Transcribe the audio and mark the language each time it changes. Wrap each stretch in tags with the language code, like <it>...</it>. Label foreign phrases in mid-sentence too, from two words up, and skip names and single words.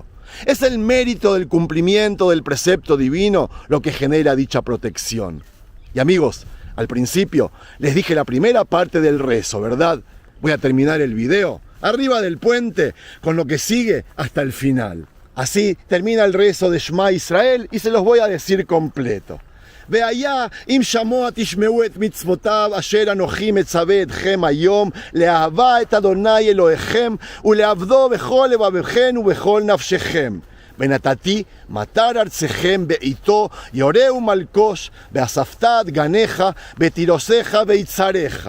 <es>Es el mérito del cumplimiento del precepto divino lo que genera dicha protección. Y amigos, al principio les dije la primera parte del rezo, ¿verdad? Voy a terminar el video arriba del puente con lo que sigue hasta el final. Así termina el rezo de Shema Israel y se los voy a decir completo.</es> <he>והיה אם שמוע תשמעו את מצוותיו אשר אנוכי מצווה אתכם היום לאהבה את אדוני אלוהיכם ולעבדו בכל לבבכם ובכל נפשכם. ונתתי מטר ארצכם בעיתו יורה ומלקוש ואספת דגניך ותירוסך ויצריך.</he>